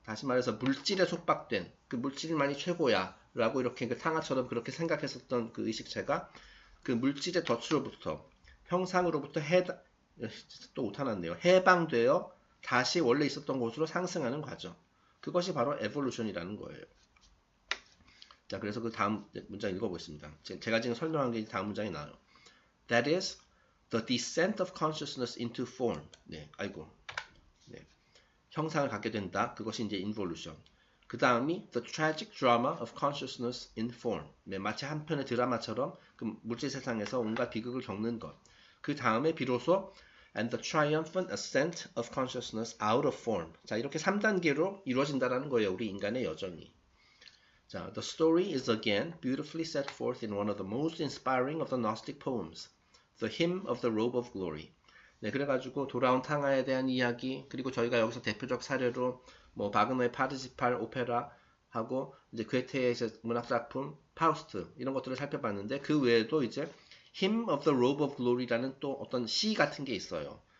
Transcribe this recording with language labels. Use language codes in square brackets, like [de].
[ko] 다시 말해서 물질에 속박된, 그 물질만이 최고야 라고 이렇게 그 탕아처럼 그렇게 생각했었던 그 의식체가 그 물질의 덫으로부터, 형상으로부터 또 오타났네요. 해방되어 다시 원래 있었던 곳으로 상승하는 과정. 그것이 바로 에볼루션이라는 거예요. 자, 그래서 그 다음 문장 읽어보겠습니다. 제가 지금 설명한 게 다음 문장이 나와요. [en] That is the descent of consciousness into form. [ko] 네, 아이고. 네. 형상을 갖게 된다. 그것이 이제 involution. 그 다음이 [en] the tragic drama of consciousness in form. [ko] 네, 마치 한 편의 드라마처럼 그 물질 세상에서 온갖 비극을 겪는 것. 그 다음에 비로소 [en] and the triumphant ascent of consciousness out of form. [ko] 자, 이렇게 3단계로 이루어진다는 거예요. 우리 인간의 여정이. [en] 자, the story is again beautifully set forth in one of the most inspiring of the Gnostic poems, the hymn of the robe of glory. [ko] 네, 그래가지고 돌아온 탕아에 대한 이야기, 그리고 저희가 여기서 대표적 사례로 뭐 바그너의 파르시팔 오페라 하고 이제 괴테의 문학작품 파우스트 이런 것들을 살펴봤는데 그 외에도 이제 hymn of the robe of glory라는 또 어떤 시 같은 게 있어요.